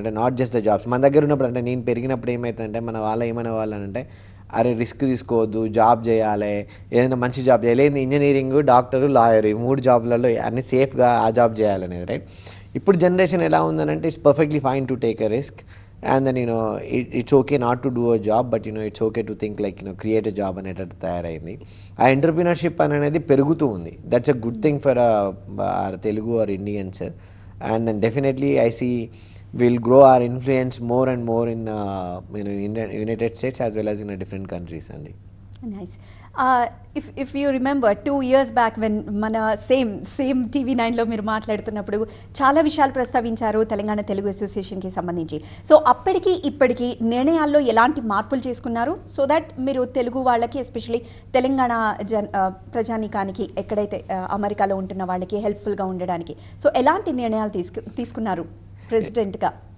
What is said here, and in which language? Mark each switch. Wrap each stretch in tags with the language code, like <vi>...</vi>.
<te>అంటే</te> <en>Not just the jobs.</en> <te>మన దగ్గర ఉన్నప్పుడు, అంటే నేను పెరిగినప్పుడు ఏమవుతుందంటే మన వాళ్ళు ఏమనే వాళ్ళు అంటే, అరే రిస్క్ తీసుకోవద్దు, జాబ్ చేయాలి, ఏదైనా మంచి జాబ్ చేయాలి, ఇంజనీరింగ్, డాక్టరు, లాయర్, ఈ 3 జాబ్లలో అన్ని సేఫ్గా ఆ జాబ్ చేయాలనేది, రైట్? ఇప్పుడు జనరేషన్ ఎలా ఉందనంటే</te> <en>it's perfectly fine to take a risk, and then it's okay not to do a job, but it's okay to think like create a job</en> <te>అనేటట్టు తయారైంది. ఆ ఎంటర్ప్రినర్షిప్ అనేది పెరుగుతూ ఉంది.</te> <en>That's a good thing for Telugu or Indians. And then definitely I see we'll grow our influence more and more in United States as well as in different countries. Andy, nice. If you remember 2 years back when</en> <te>మన same TV9లో మీరు మాట్లాడుతున్నప్పుడు చాలా విషయాలు ప్రస్తావించారు తెలంగాణ తెలుగు అసోసియేషన్కి సంబంధించి. So అప్పటికి ఇప్పటికి నిర్ణయాల్లో ఎలాంటి మార్పులు చేసుకున్నారు,</te> <en>so that</en> <te>మీరు తెలుగు వాళ్ళకి, ఎస్పెషలీ తెలంగాణ ప్రజానీకానికి, ఎక్కడైతే అమెరికాలో ఉంటున్న వాళ్ళకి హెల్ప్ఫుల్గా ఉండడానికి, సో ఎలాంటి నిర్ణయాలు తీసుకున్నారు ప్రెసిడెంట్గా?</te>